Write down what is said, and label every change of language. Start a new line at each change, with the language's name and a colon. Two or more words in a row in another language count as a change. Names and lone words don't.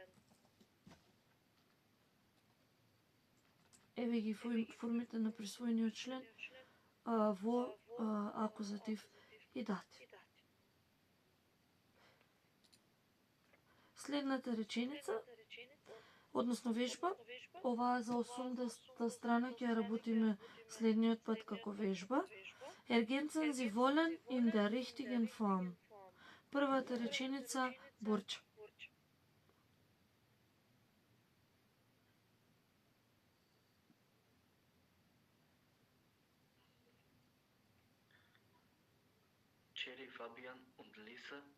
Macedonian: Еве ги формите на присвоениот член во акузатив и датив. Следната реченица, односно вежба, оваа за 80-та страна ќе работиме следниот пат како вежба.
German: Ergänzen Sie wollen in der richtigen Form.
Macedonian: Првата реченица борча.
German: Cherry, Fabian und Lisa